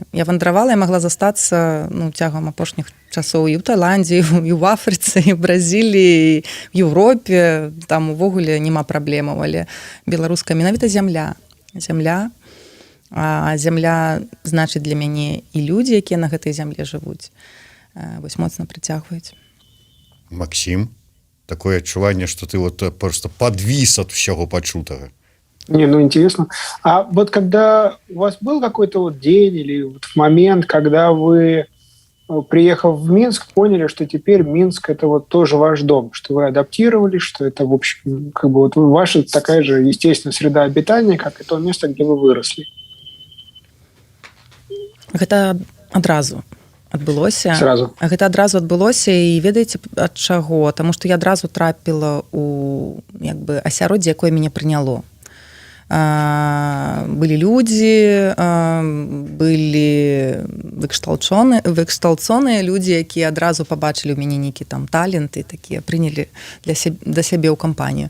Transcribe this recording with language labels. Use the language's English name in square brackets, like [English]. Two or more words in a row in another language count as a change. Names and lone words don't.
[Belarusian] Я вандравала, я магла застацца, ну, цягам апошніх часоў і ў Таіландзе, і ў Афрыцы, і ў Бразіліі, і ў Еўропе, там увогуле няма праблемаў, але беларуская менавіта зямля. Зямля, а зямля значыць для мяне і людзі, якія на гэтай зямлі жывуць, вось моцна прыцягваюць. [Russian] Максим, [Belarusian] такое адчуванне, што ты [Russian] вот просто подвис от всего почутого. Не, ну интересно. А вот когда у вас был какой-то вот день или вот момент, когда вы, приехав в Минск, поняли, что теперь Минск — это вот тоже ваш дом, что вы адаптировались, что это, в общем, как бы вот ваша такая же естественная среда обитания, как и то место, где вы выросли? [Belarusian] Гэта адразу адбылося. [Russian] Сразу. [Belarusian] Гэта адразу адбылося, і ведаеце ад чаго? Таму што я адразу трапіла у як бы асяроддзе, якое мяне прыняло. Былі людзі, былі выкшталцоныя людзі, якія адразу пабачылі ў мяне нейкі там талент і такія прынялі да сябе ў кампанію.